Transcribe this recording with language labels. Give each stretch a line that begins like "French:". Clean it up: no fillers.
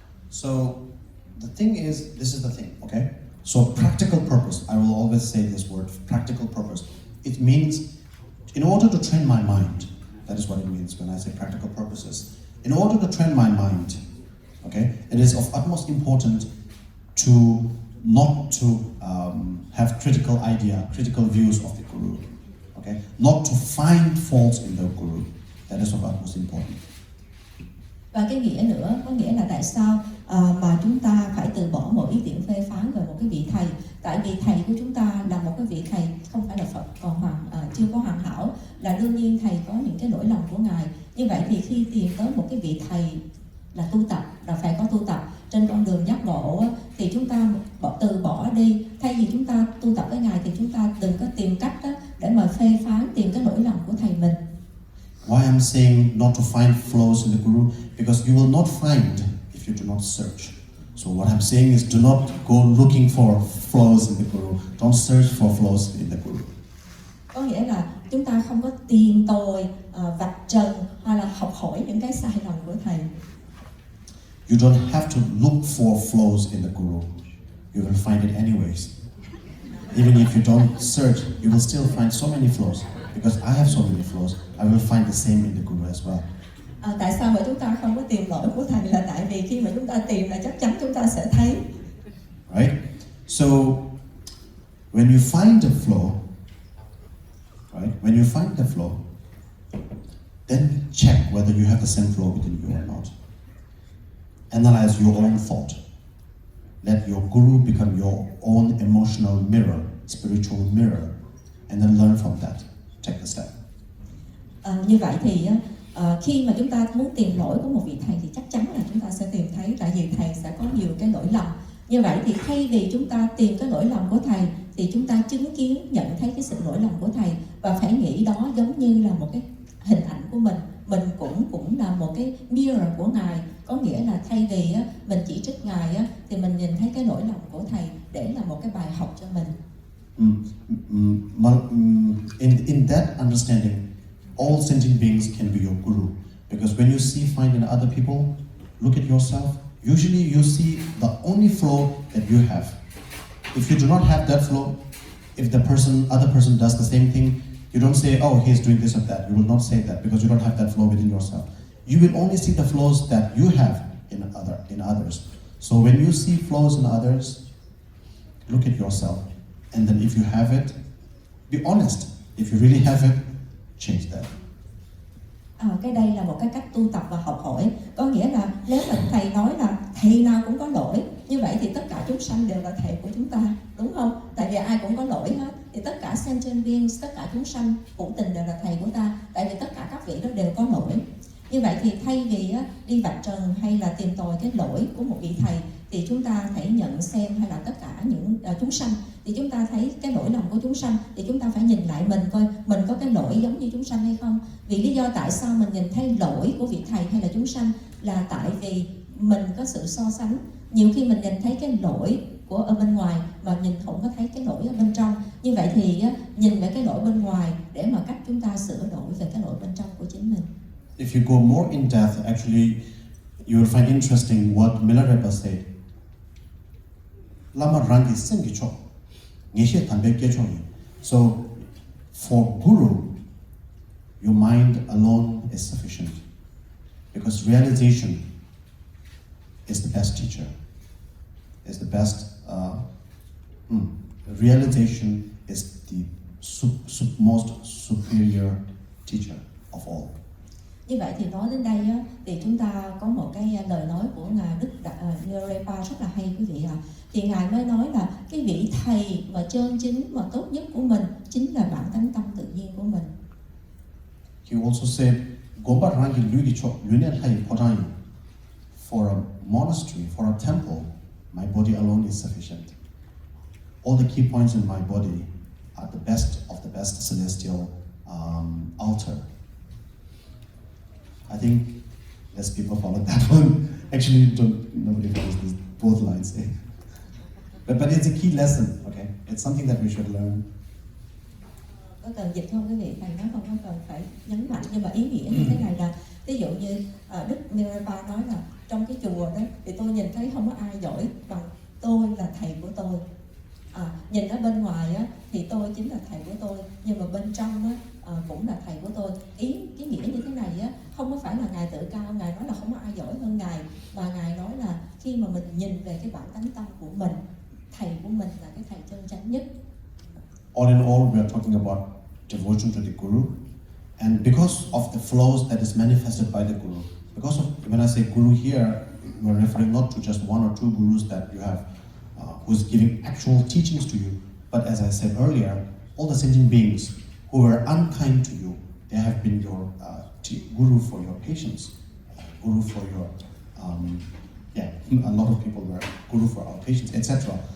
English: is, this is the thing, okay? So practical purpose, I will always say this word, practical purpose. It means, in order to train my mind, that is what it means when I say practical purposes. In order to train my mind, okay, it is of utmost importance to not to have critical idea, critical views of the Guru, okay? Not to find faults in the Guru. That is of utmost important.
Vietnamese: Và cái nghĩa nữa, có nghĩa là tại sao mà chúng ta phải từ bỏ một ý tưởng phê phán về một cái vị thầy. Tại vì thầy của chúng ta là một cái vị thầy không phải là Phật, còn chưa có hoàn hảo, là đương nhiên thầy có những cái lỗi lầm của ngài. Như vậy thì khi tìm tới một cái vị thầy là tu tập, là phải có tu tập trên con đường giác ngộ, thì chúng ta từ bỏ đi. Thay vì chúng ta tu tập với ngài thì chúng ta đừng có tìm cách để mà phê phán, tìm cái lỗi lầm của thầy mình.
English: Why I'm saying not to find flaws in the Guru? Because you will not find if you do not search. So what I'm saying is, do not go looking for flaws in the Guru. Don't search for flaws in the Guru.
Vietnamese: Có nghĩa là chúng ta không có tìm tòi, vạch trần hay là học hỏi những cái sai lầm của thầy.
English: You don't have to look for flaws in the Guru. You will find it anyways. Even if you don't search, you will still find so many flaws. Because I have so many flaws, I will find the same in the Guru as well.
Vietnamese: Tại sao mà chúng ta không có tìm lỗi của thầy, là tại vì khi mà chúng ta tìm là chắc chắn chúng ta sẽ thấy.
English: Right? So when you find the flaw, right? When you find the flaw, then check whether you have the same flaw within you or not. Analyze your own thought. Let your Guru become your own emotional mirror, spiritual mirror, and then learn from that. Take the step.
Vietnamese: Như vậy thì khi mà chúng ta muốn tìm lỗi của một vị thầy thì chắc chắn là chúng ta sẽ tìm thấy, tại vì thầy sẽ có nhiều cái lỗi lầm. Như vậy thì thay vì chúng ta tìm cái lỗi lầm của thầy thì chúng ta chứng kiến, nhận thấy cái sự lỗi lầm của thầy và phải nghĩ đó giống như là một cái hình ảnh của mình cũng là một cái mirror của ngài. Có nghĩa là thay vì mình chỉ trích ngài thì mình nhìn thấy cái lỗi lầm của thầy để là một cái bài học cho mình.
English: In that understanding, all sentient beings can be your Guru. Because when you see find in other people, look at yourself. Usually you see the only flaw that you have. If you do not have that flaw, if the other person does the same thing, you don't say, oh, he's doing this or that. You will not say that because you don't have that flaw within yourself. You will only see the flaws that you have in others. So when you see flaws in others, look at yourself. And then if you have it, be honest. If you really have it, change that.
Vietnamese: Cái đây là một cái cách tu tập và học hỏi. Có nghĩa là nếu mà thầy nói là thầy nào cũng có lỗi, như vậy thì tất cả chúng sanh đều là thầy của chúng ta, đúng không? Tại vì ai cũng có lỗi hết. Thì tất cả sentient beings, tất cả chúng sanh hữu tình đều là thầy của ta. Tại vì tất cả các vị đó đều có lỗi. Như vậy thì thay vì đi vạch trần hay là tìm tòi cái lỗi của một vị thầy, thì chúng ta hãy nhận xem, hay là tất cả những chúng sanh, thì chúng ta thấy cái lỗi lầm của chúng sanh, thì chúng ta phải nhìn lại mình coi mình có cái lỗi giống như chúng sanh hay không. Vì lý do tại sao mình nhìn thấy lỗi của vị thầy hay là chúng sanh là tại vì mình có sự so sánh. Nhiều khi mình nhìn thấy cái lỗi ở bên ngoài mà nhìn không có thấy cái lỗi ở bên trong. Như vậy thì nhìn về cái lỗi bên ngoài để mà cách chúng ta sửa đổi về cái lỗi bên trong của chính mình.
English: If you go more in depth, actually, you will find interesting what Milarepa said.
Tibetan: Lama rangi sengi cho, ngeshe tambe kecho ni.
English: So, for Guru, your mind alone is sufficient, because realization is the best teacher. Is the best. Realization is the most superior teacher of all.
Vietnamese: Như vậy thì nói đến đây thì chúng ta có một cái lời nói của ngài Đức Milarepa rất là hay quý vị ạ. Thì ngài mới nói là cái vị thầy mà chân chính mà tốt nhất của mình chính là bản tánh tâm tự nhiên của mình.
English: He also said,
Tibetan: "Gomba rangi lugi cho lunen hai porai.
English: For a monastery, for a temple, my body alone is sufficient. All the key points in my body are the best of the best celestial altar." I think less people follow that one. Actually, nobody follows both lines. But it's a key lesson, okay? It's something that we should learn.
Vietnamese: Có cần dịch không quý vị? Thầy nói không có cần phải nhấn mạnh, nhưng mà ý nghĩa như thế này là, ví dụ như Đức Milarepa nói là trong cái chùa đó thì tôi nhìn thấy không có ai giỏi bằng tôi là thầy của tôi. Nhìn ở bên ngoài á, thì tôi chính là thầy của tôi, nhưng mà bên trong á, cũng là thầy của tôi. Cái nghĩa như thế này á, không có phải là Ngài tự cao, Ngài nói là không có ai giỏi hơn Ngài, mà Ngài nói là khi mà mình nhìn về cái bản tánh tâm của mình, thầy của mình là cái thầy chân chánh nhất.
English: All in all, we are talking about devotion to the Guru, and because of the flows that is manifested by the Guru. Because of, when I say Guru here, we are referring not to just one or two Gurus that you have who's giving actual teachings to you, but as I said earlier, all the sentient beings who were unkind to you, they have been your Guru for your patience, Guru for your, a lot of people were Guru for our patience, etc.